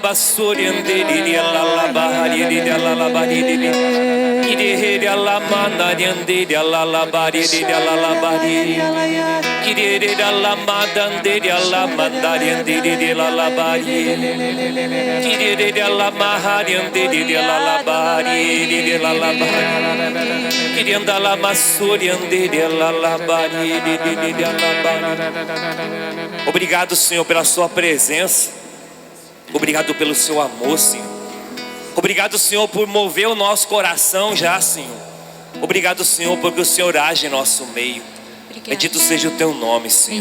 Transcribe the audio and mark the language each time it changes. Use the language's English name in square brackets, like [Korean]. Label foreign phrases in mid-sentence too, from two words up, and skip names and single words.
[Portuguese] basuri anderia la bahari anderia la bahari Kiriandala la mandari anderia la bahari anderia la bahari Kiriandala la mandanderia la mandari anderia la bahari Kiriandala la mahari anderia la bahari la bahari Kiriandala masuri anderia la bahari. Obrigado, Senhor, pela sua presença. Obrigado pelo seu amor, Senhor. Obrigado, Senhor, por mover o nosso coração já, Senhor. Obrigado, Senhor, porque o Senhor age em nosso meio. Bendito seja o teu nome, Senhor.